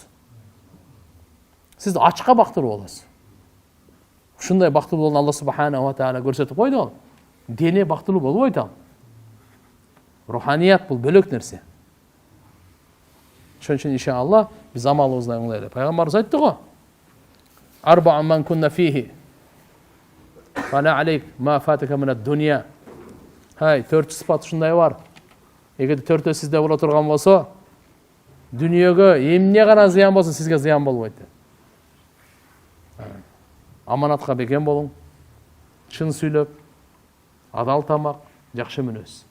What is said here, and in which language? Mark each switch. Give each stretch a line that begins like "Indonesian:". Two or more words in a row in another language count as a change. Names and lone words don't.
Kyrgyz: Сиз ачка бактылуу болосуз. Ушундай бактылуулугун Алла
Arabic: سبحانه وتعالى
Kyrgyz: көрсөтүп койду. Дене бактылуу болбойт ал. Руханият бул бөлөк нерсе. Ошон үчүн иншалла биз амалыбызды оңдойлу. Пайгамбарыбыз айтты го.
Arabic: أربع من كن فيه. فلا عليك ما فاتك من الدنيا.
Kyrgyz: 4 сыпат ушундай бар. Эгерде 4 сизде боло турган болсо, дүнүйөгө эмне гана зыян болсун, сизге зыян болбойт. Аманатка бекем болуң, чын сүйлөп, адал тамак, жакшы мүнөз.